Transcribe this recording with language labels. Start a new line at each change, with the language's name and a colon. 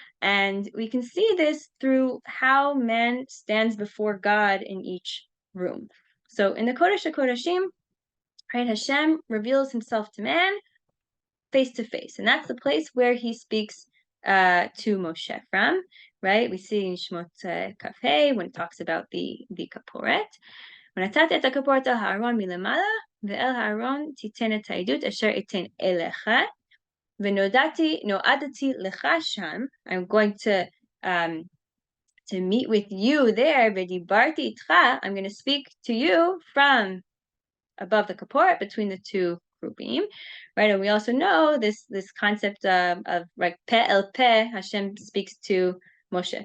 English: And we can see this through how man stands before God in each room. So in the Kodesh HaKodashim, right, Hashem reveals himself to man face to face. And that's the place where he speaks to Moshe from, right? We see in Shemot Kafeh when it talks about the kaporet.
Hebrew: ונתתי את הכפורת אל הארון מלמעלה, ואל הארון תיתן את העדות אשר אתן אליך, ונועדתי לך שם.
English: I'm going to meet with you there,
Hebrew: ודיברתי איתך,
English: I'm going to speak to you from above the kaporet, between the two grouping, right? And we also know this concept of like pe el pe, Hashem speaks to Moshe.